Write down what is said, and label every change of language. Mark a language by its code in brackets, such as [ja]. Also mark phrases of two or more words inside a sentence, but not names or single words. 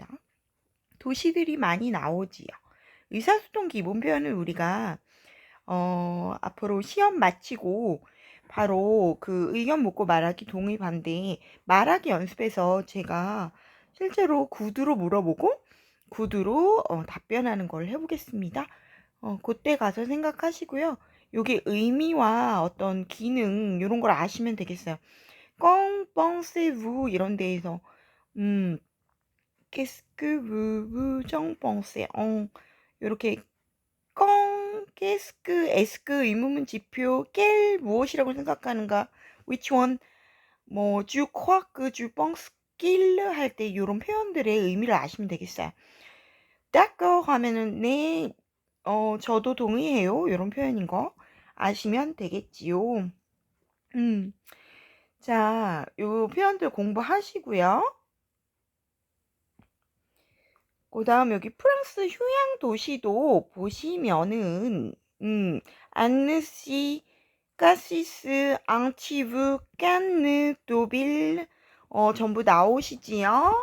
[ko] 도시들이 많이 나오지요. 의사소통 기본 표현은 우리가, 앞으로 시험 마치고, 바로 그 의견 묻고 말하기 동의 반대 말하기 연습해서 제가 실제로 구두로 물어보고 구두로 답변하는 걸 해보겠습니다. 그때 가서 생각하시고요. 요게 의미와 어떤 기능 이런 걸 아시면 되겠어요. [fr] qu'en pensez-vous [ko] 이런 데에서 [fr] qu'est-ce que vous pensez? [ko] 요렇게 꽁, [fr] qu'est-ce que, est-ce que [ko] 의문문 지표, quel 무엇이라고 생각하는가, [en] which one, [fr] tu crois que tu penses qu'il [ko] 할 때 요런 표현들의 의미를 아시면 되겠어요. d'accord 하면은 네, 저도 동의해요. 요런 표현인 거 아시면 되겠지요. 음, 자, 요 표현들 공부하시고요. 그 다음 여기 프랑스 휴양 도시도 보시면은, 안느시, 카시스, 앙티브, 깐느, 도빌, 전부 나오시지요?